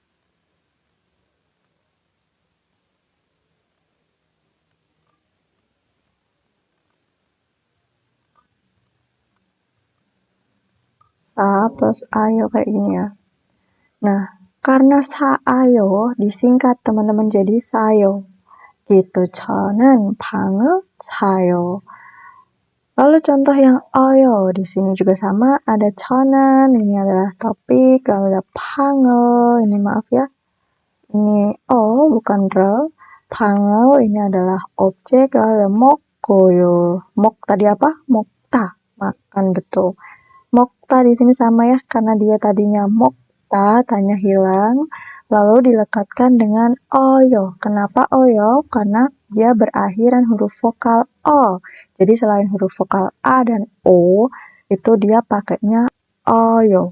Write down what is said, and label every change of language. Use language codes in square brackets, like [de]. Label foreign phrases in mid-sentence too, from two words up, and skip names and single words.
[id] Sa plus ayo kayak gini ya. Nah, karena sa ayo disingkat teman-teman jadi sayo. Gitu, [ko] 저는 방을 사요. [id] Lalu contoh yang oyo di sini juga sama, ada 저는 ini adalah topik, lalu ada 방을 ini maaf ya. Ini o bukan ro. 방을 ini adalah objek, lalu ada 먹고요. 먹 tadi apa? 먹다, makan betul. 먹다 di sini sama ya, karena dia tadinya 먹고 kata tanya hilang, lalu dilekatkan dengan oyo. Kenapa oyo? Karena dia berakhiran huruf vokal o. Jadi selain huruf vokal a dan o, itu dia pakainya oyo.